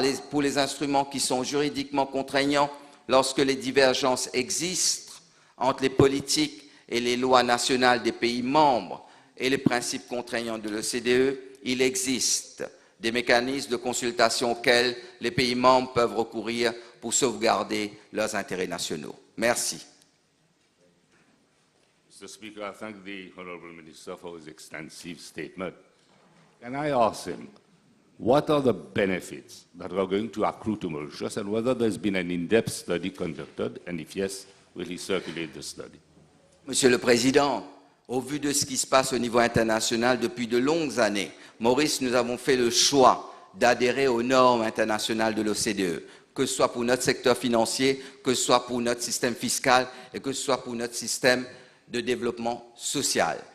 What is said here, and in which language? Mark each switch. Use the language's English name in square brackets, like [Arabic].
[French] Pour les instruments qui sont juridiquement contraignants, lorsque les divergences existent entre les politiques et les lois nationales des pays membres et les principes contraignants de l'OCDE, il existe des mécanismes de consultation auxquels les pays membres peuvent recourir pour sauvegarder leurs intérêts nationaux. Merci. [English] Mr. Speaker, I thank the Honourable Minister for his extensive statement. Can I ask him, what are the benefits that are going to accrue to Mauritius and whether there's been an in-depth study conducted, and if yes, will he circulate the study? [French] Monsieur le Président, au vu de ce qui se passe au niveau international depuis de longues années, Maurice, nous avons fait le choix d'adhérer aux normes internationales de l'OCDE, que ce soit pour notre secteur financier, que ce soit pour notre système fiscal et que ce soit pour notre système de développement social.